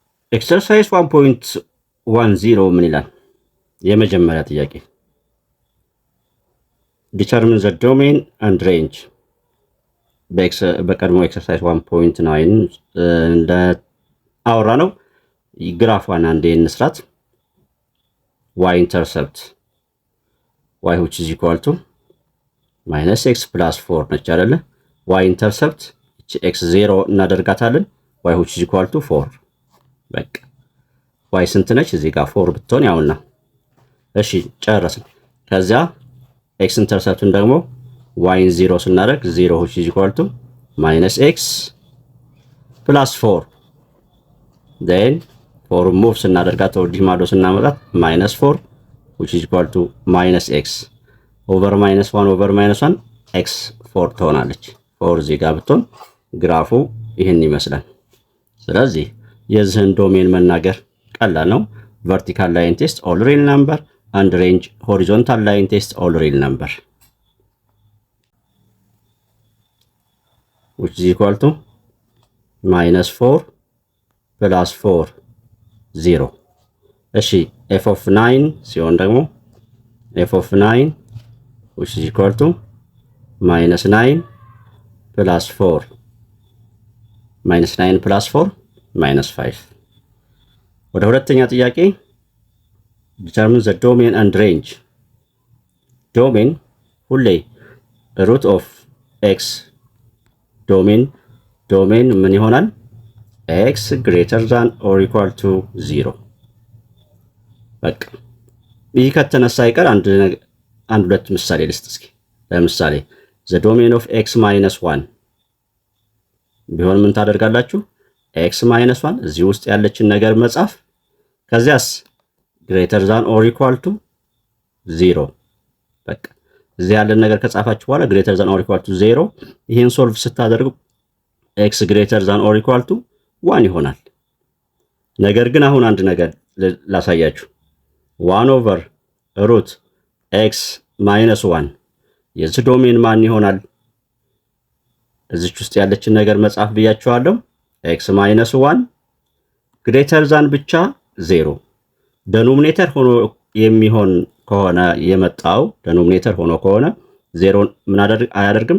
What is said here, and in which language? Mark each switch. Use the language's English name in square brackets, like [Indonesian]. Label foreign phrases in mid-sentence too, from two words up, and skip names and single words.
[Amharic] ኤክሰርሳይዝ 1.10 ምን ይላል? የመጀመሪያ ጥያቄ [English] determine the domain and range። [Amharic] በቀድሞ ኤክሰርሳይዝ 1.9 እንደ አወራ ነው ግራፏን አንዴ እንስራት። y ኢንተርሰፕት [English] y which is equal to minus x plus 4 [Amharic] ነች አይደለ? y ኢንተርሰፕት x 0 እናደርጋታለን [English] y which is equal to 4 [Amharic] በቃ y ስንት ነች? እዚህ ጋር 4 ብትሆን ያውና። እሺ ጨረስን። ከዛ x ኢንተርሰፕትን ደግሞ y 0 ስናደርግ [English] 0 which is equal to minus x plus 4 then 4 [Amharic] ሙቭ ስናደርጋት ወዲህ ማዶ ስናመጣት [English] minus 4 which is equal to minus x over minus 1 over minus 1 x 4 [Amharic] ትሆናለች። 4 እዚህ ጋር ብትሆን ግራፉ ይህን ይመስላል። ስለዚህ የዚህን ዶሜን መናገር ቀላል ነው። [English] vertical line test all real number and range horizontal line test all real number which is equal to minus 4 plus 4 0 እሺ f of [Amharic] 9 ሲሆን ደግሞ [English] f of 9 which is equal to minus 9 plus 4 minus 9 plus 4 minus 5 [Amharic] ወደ ሁለተኛ ጥያቄ [English] determine the domain and range። [Amharic] domain ሁሌ [English] root of x [Amharic] domain ምን ይሆናል? [English] x greater than or equal to 0 [Amharic] በቃ ይህ ከተነሳ አይቀር አንድ ሁለት ምሳሌ ልስጥ እስኪ። ለምሳሌ [English] the domain of x minus 1 [Amharic] ቢሆን ምን ታደርጋላችሁ? [English] x minus 1 [Amharic] እዚህ ውስጥ ያለችን ነገር መጻፍ፣ ከዚያስ [English] greater than or equal to 0 [Amharic] በቃ እዚህ ያለን ነገር ከጻፋችሁ በኋላ [English] greater than or equal to 0 [Amharic] ይሄን ሶልቭ ስታደርጉ [English] x greater than or equal to 1 [Amharic] ይሆናል። ነገር ግን አሁን አንድ ነገር ላሳያችሁ። [English] 1 over root x minus 1 [Amharic] የዚህ ዶሜን ማን ይሆናል? እዚች ውስጥ ያለችን ነገር መጻፍ ብያችኋለሁ። [English] x minus 1 greater than [Amharic] ብቻ 0 ዴኖሚኔተር ሆኖ የሚሆን ከሆነ የመጣው ዴኖሚኔተር ሆኖ ከሆነ 0 ምን አያደርግም?